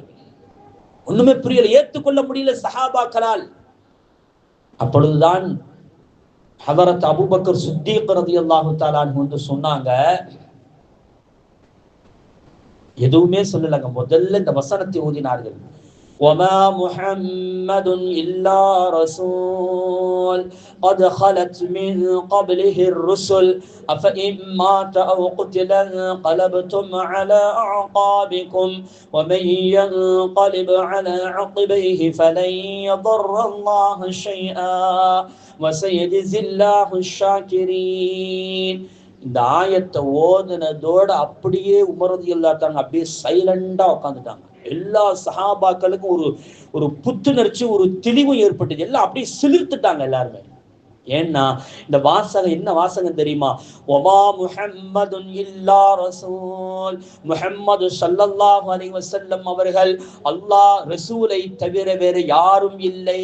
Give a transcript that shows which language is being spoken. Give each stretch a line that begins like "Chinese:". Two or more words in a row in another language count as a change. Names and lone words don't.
Tamil: ஒண்ணுமே புரியல, ஏற்றுக்கொள்ள முடியல சஹாபாக்களால். அப்பொழுதுதான் ஹதரத் அபூபக்கர் சித்தீக்
Arabic: رضي الله تعالى
Tamil: வந்து சொன்னாங்க, எதுவுமே சொல்லலங்க, முதல்ல இந்த வசனத்தை ஓதினார்கள்.
Arabic: وما محمد إلا رسول قد خلت من قبله الرسل أفإن مات أو قتل انقلبتم على أعقابكم ومن ينقلب على عقبيه فلن يضر الله شيئا وسيجزي الله الشاكرين.
Tamil: இந்த ஆயத்தை ஓதுனதோட அப்படியே உமர்
Arabic: رضي الله تعالى
Tamil: அப்படியே சைலண்டா உட்காந்துட்டாங்க. எல்லா சஹாபாக்களுக்கும் ஒரு புத்துணர்ச்சி, ஒரு தெளிவு ஏற்பட்டது. எல்லாம் அப்படியே சிலிர்த்துட்டாங்க எல்லாருமே. ஏன்னா இந்த வாசகம் என்ன வாசகம் தெரியுமா?
Arabic: وما محمد إلا رسول,
Tamil: முஹம்மது
Arabic: صلى الله عليه وسلم
Tamil: அவர்கள் அல்லாஹ் ரசூலை தவிர வேற யாரும் இல்லை.